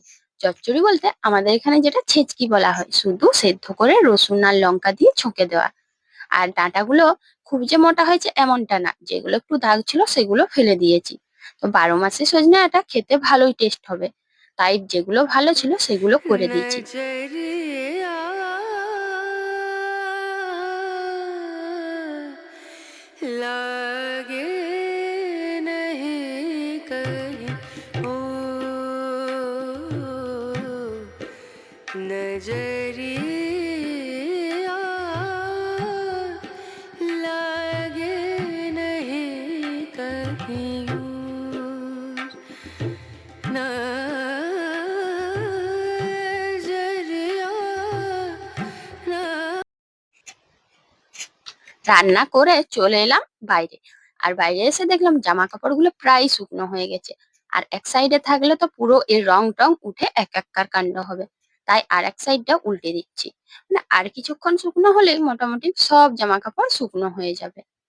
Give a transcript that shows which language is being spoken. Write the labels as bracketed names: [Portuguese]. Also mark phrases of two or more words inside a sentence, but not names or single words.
[Bangla] চচ্চড়ি বলতে আমাদের এখানে যেটা ছেচকি বলা হয়, শুধু সেদ্ধ করে রসুন আর লঙ্কা দিয়ে ছুঁকে দেওয়া। আর ডাঁটাগুলো খুব যে মোটা হয়েছে এমনটা না, যেগুলো একটু দাগ ছিল সেগুলো ফেলে দিয়েছি। তো 12 মাসে সজনে এটা খেতে ভালোই টেস্ট হবে, তাই যেগুলো ভালো ছিল সেগুলো করে দিয়েছি। [Hindi] नजरिया लागे नहीं कहीं ओ नजरिया लागे नहीं कहीं और नजरिया ना [Bangla] রান্না করে চলে এলাম বাইরে। আর বাইরে এসে দেখলাম জামা কাপড়গুলো প্রায় শুকনো হয়ে গেছে। আর এক সাইডে থাকলে তো পুরো এর রং টং উঠে একাকার কাণ্ড হবে, তাই আর এক সাইডটা উল্টে দিচ্ছি। মানে আর কিছুক্ষণ শুকনো হলেই মোটামুটি সব জামা কাপড় শুকনো হয়ে যাবে।